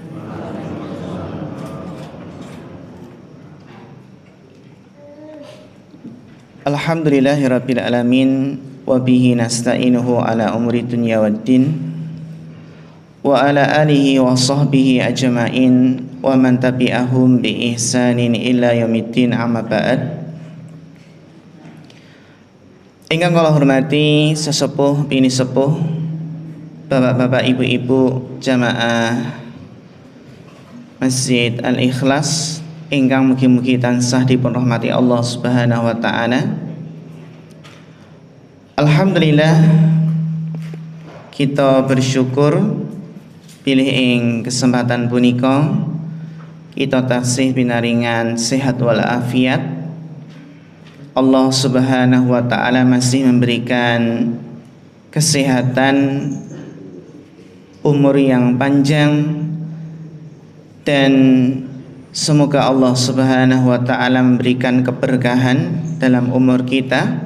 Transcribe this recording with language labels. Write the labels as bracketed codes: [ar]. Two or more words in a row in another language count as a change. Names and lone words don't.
[ar] الحمد لله رب العالمين وبه نستعينه على أمور الدنيا والدين. وعلى آله وصحبه أجمعين ومن تبعهم بإحسان إلى يوم الدين، أما بعد. [jv] Ingkang kula hormati sesepuh bini sepuh, bapak-bapak, ibu-ibu jamaah Masjid Al-Ikhlas ingkang mugi-mugi tansah dipun rahmati Allah [ar] سبحانه وتعالى. [jv] Alhamdulillah, [id] kita bersyukur [jv] pilih ing kesempatan punika kita taksih pinaringan sehat walafiat. [id] Allah [ar] سبحانه وتعالى [id] masih memberikan kesehatan, umur yang panjang, dan semoga Allah [ar] سبحانه وتعالى [id] memberikan keberkahan dalam umur kita.